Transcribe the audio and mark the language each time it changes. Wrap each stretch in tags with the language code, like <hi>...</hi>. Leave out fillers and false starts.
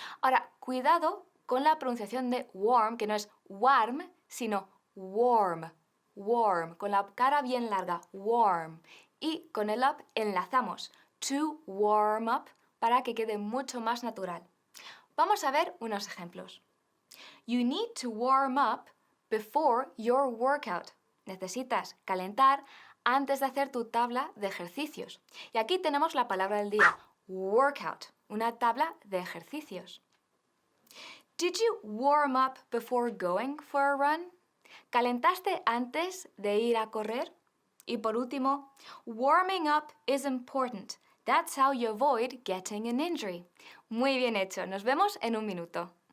<es>Ahora, cuidado con la pronunciación de warm, que no es warm, sino warm, warm, con la cara bien larga, warm. Y con el up enlazamos, to warm up, para que quede mucho más natural. Vamos a ver unos ejemplos.</es> <en>You need to warm up before your workout.</en> <es>Necesitas calentar antes de hacer tu tabla de ejercicios. Y aquí tenemos la palabra del día, workout, una tabla de ejercicios.</es> <en>Did you warm up before going for a run?</en> <es>¿Calentaste antes de ir a correr? Y por último,</es> <en>warming up is important. That's how you avoid getting an injury.</en> <es>Muy bien hecho. Nos vemos en un minuto.</es>